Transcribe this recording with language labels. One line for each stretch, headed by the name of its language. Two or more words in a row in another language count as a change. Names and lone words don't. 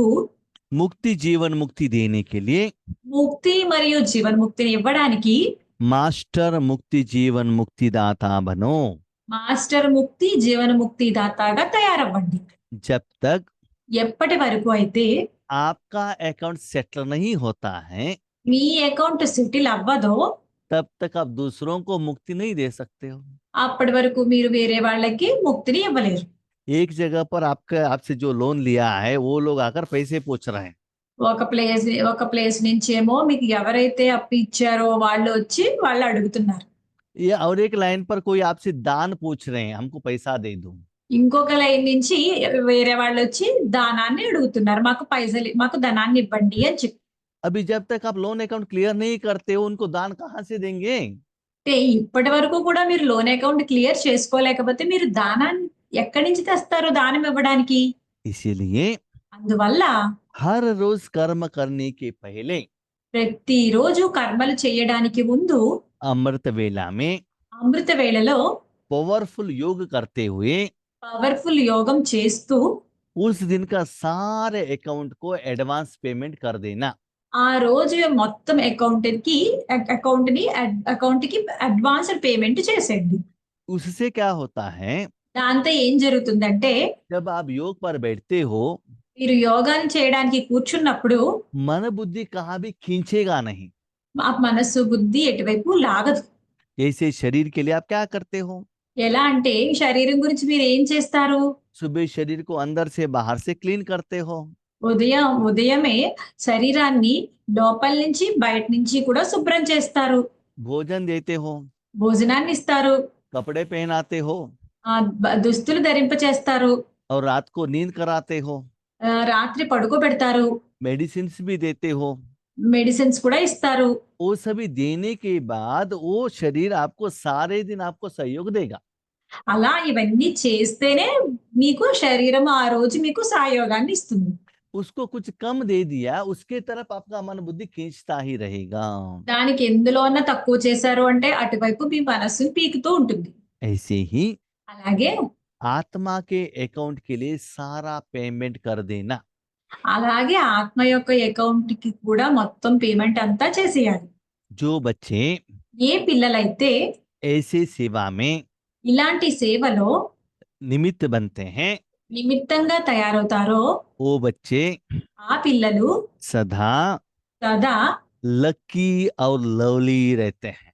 Hindi: मुक्ति जीवन मुक्ति देने के लिए
Telugu: ముక్తి మరియు జీవన్ముక్తిని ఇవ్వడానికి
Hindi: मास्टर मुक्ति जीवन मुक्ति दाता बनो।
Telugu: మాస్టర్ ముక్తి జీవన ముక్తి దాతాగా తయారవ్వండి.
Hindi: जब तक
Telugu: ఎప్పటి వరకు అయితే
Hindi: आपका
English: account settle
Hindi: नहीं होता है,
Telugu: మీ
English: account settle
Telugu: అవ్వదో
Hindi: तब तक आप दूसरों को मुक्ति नहीं दे सकते हो।
Telugu: అప్పటి వరకు మీరు వేరే వాళ్ళకి ముక్తిని ఇవ్వలేరు.
Hindi: एक जगह पर आपसे जो लोन लिया है वो लोग आकर पैसे पूछ रहे हैं,
Telugu: ఒక ప్లేస్ నుంచేమో మీకు ఎవరైతే అప్పు ఇచ్చారో వాళ్ళు వచ్చి వాళ్ళు అడుగుతున్నారు.
Hindi: ये और एक लाइन पर कोई आपसे दान पूछ रहे हैं, हमको पैसा दे दो।
Telugu: ఇంకొక లైన్ నుంచి వేరే వాళ్ళు వచ్చి దానాన్ని అడుగుతున్నారు, మాకు ధనాన్ని ఇవ్వండి అని చెప్పి.
Hindi: अभी जब तक आप
English: loan account clear
Hindi: नहीं करते हो, उनको दान कहाँ से देंगे?
Telugu: అంటే ఇప్పటి వరకు కూడా మీరు
English: loan account clear
Telugu: చేసుకోలేకపోతే మీరు దానాన్ని ఎక్కడి నుంచి తెస్తారు దానం ఇవ్వడానికి?
Hindi: इसीलिए
Telugu: అందువల్ల
Hindi: हर रोज कर्म करने के पहले
Telugu: ప్రతిరోజు కర్మలు చేయడానికి ముందు
Hindi: अमृत वेला में
Telugu: అమృత వేళలో
Hindi: पावरफुल योग करते हुए
Telugu: పవర్ఫుల్ యోగం చేస్తూ
Hindi: उस दिन का सारे अकाउंट को
English: advance payment
Hindi: कर देना।
Telugu: ఆ రోజు మొత్తం అకౌంట్ కి
English: advanced payment
Telugu: చేసేయండి.
Hindi: उससे क्या होता है,
Telugu: దాంతో ఏం జరుగుతుందంటే
Hindi: जब आप योग पर बैठते हो,
Telugu: మీరు యోగాన్ని చేయడానికి కూర్చున్నప్పుడు
Hindi: मन बुद्धि कहाँ भी खींचेगा नहीं।
Telugu: మా మనస్సు బుద్ధి ఎటువైపు లాగదు.
Hindi: जैसे शरीर के लिए आप क्या करते हो,
Telugu: ఎలా అంటే శరీరం గురించి మీరు ఏం చేస్తారు?
Hindi: सुबह शरीर को अंदर से बाहर से क्लीन करते हो,
Telugu: ఉదయమే శరీరాన్ని లోపల నుంచి బయట నుంచి కూడా శుభ్రం చేస్తారు.
Hindi: भोजन देते हो,
Telugu: భోజనాన్ని ఇస్తారు,
Hindi: कपड़े पहनाते हो
Telugu: దుస్తులు ధరింప చేస్తారు,
Hindi: और रात को नींद कराते हो,
Telugu: రాత్రి పడుకోబెడతారు,
Hindi: मेडिसिन भी देते हो।
Telugu: మెడిసిన్స్ కూడా ఇస్తారు.
Hindi: वो सभी देने के बाद वो शरीर आपको सारे दिन आपको सहयोग देगा।
Telugu: అలా ఇవన్నీ చేస్తేనే మీకు శరీరం ఆ రోజు మీకు సహయోగాన్ని ఇస్తుంది.
Hindi: उसको कुछ कम दे दिया, उसके तरफ आपका मन बुद्धि खींचता ही रहेगा।
Telugu: దానికి ఎందులో అన్నా తక్కువ చేశారు అంటే అటువైపు మీ మనస్సును పీకుతూ ఉంటుంది.
Hindi: ऐसे ही
Telugu: అలాగే
Hindi: आत्मा के अकाउंट के लिए सारा पेमेंट कर देना।
Telugu: ఆత్మ యొక్క అకౌంట్ కి కూడా మొత్తం పేమెంట్ అంతా చేసేయాలి.
Hindi: जो बच्चे
Telugu: ఏ పిల్లలైతే
Hindi: ऐसे सेवा में
Telugu: ఇలాంటి సేవలో
Hindi: निमित्त बनते हैं,
Telugu: నిమిత్తంగా తయారవుతారో
Hindi: वो बच्चे
Telugu: ఆ పిల్లలు
Hindi: सदा
Telugu: సదా
Hindi: लकी और लवली रहते हैं।